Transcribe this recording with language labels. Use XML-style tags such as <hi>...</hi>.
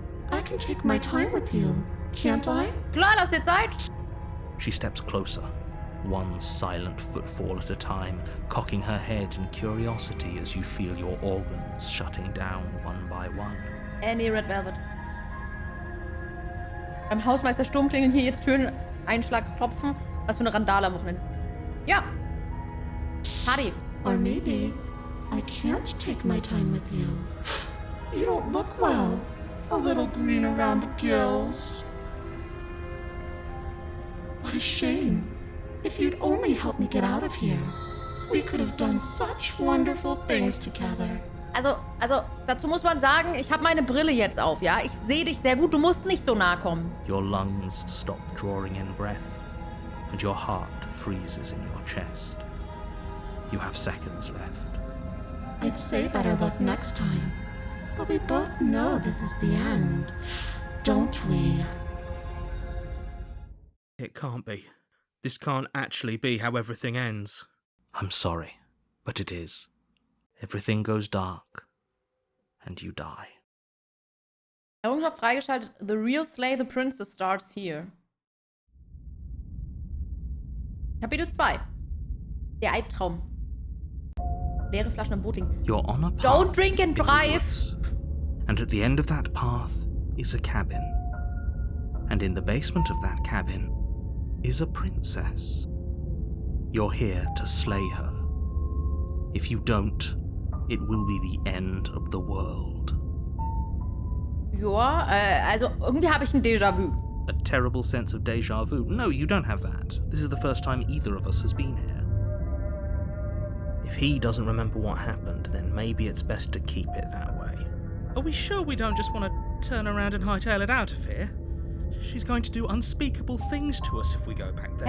<en>I can take my time with you, can't I?</en> <de>Klar, lass dir Zeit.</de> <en>She steps closer, one silent footfall at a time, cocking her head in curiosity as you feel your organs shutting down one by one. Andy Red Velvet.</en> <de>Beim Hausmeister Sturm klingeln hier jetzt Türen, Einschlagsklopfen. Was für eine Randale am Wochenende. Ja. Party.</de> <en>Or maybe I can't take my time with you. You don't look well. A little green around the gills. What a shame. If you'd only helped me get out of here, we could have done such wonderful things together.</en> <de>Also, dazu muss man sagen, ich habe meine Brille jetzt auf, ja? Ich sehe dich sehr gut, du musst nicht so nah kommen.</de> <en>Your lungs stop drawing in breath, and your heart freezes in your chest. You have seconds left. I'd say better luck next time, but we both know this is the end, don't we? It can't be. This can't actually be how everything ends. I'm sorry, but it is. Everything goes dark, and you die.</en> <de>Errungenschaft freigeschaltet.</de> <en>The real Slay the Princess starts here.</en> <de>Kapitel 2. Der Albtraum. Leere Flaschen im Boot liegen.</de> <en>You're on a path. Don't drink and drive. And at the end of that path is a cabin. And in the basement of that cabin is a princess. You're here to slay her. If you don't, it will be the end of the world.</en> <de>Ja, also irgendwie habe ich ein Déjà-vu.</de> <en>A terrible sense of déjà vu. No, you don't have that. This is the first time either of us has been here. If he doesn't remember what happened, then maybe it's best to keep it that way. Are we sure we don't just want to turn around and hightail it out of here? She's going to do unspeakable things to us if we go back there.</en>